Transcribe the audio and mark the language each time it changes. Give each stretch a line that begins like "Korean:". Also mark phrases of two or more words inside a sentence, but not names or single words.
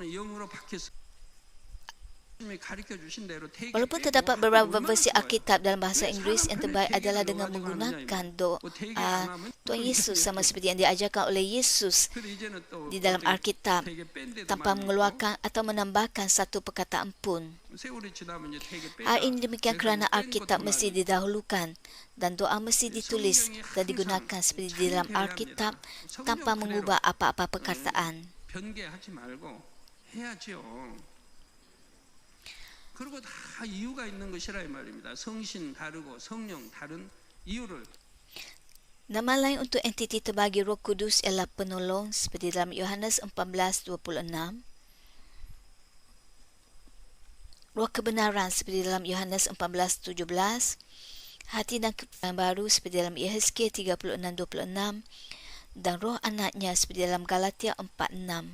Malay: Walaupun terdapat beberapa versi Alkitab dalam bahasa Inggeris, yang terbaik adalah dengan menggunakan doa Tuhan Yesus sama seperti yang diajarkan oleh Yesus di dalam Alkitab, tanpa mengeluarkan atau menambahkan satu perkataan pun. Hal ini demikian kerana Alkitab mesti didahulukan dan doa mesti ditulis dan digunakan seperti di dalam Alkitab tanpa mengubah apa-apa perkataan.
Korean: 그리고 다 이유가 있는 것이라 이 말입니다. 성신 다르고 성령 다른 이유를.
Malay: Nama lain untuk entiti terbahagi Roh Kudus ialah penolong seperti dalam Yohanes 14:26. Roh kebenaran seperti dalam Yohanes 14:17. Hati dan kebenaran baru seperti dalam Yehezkiel 36:26 dan roh anaknya seperti dalam Galatia 4:6.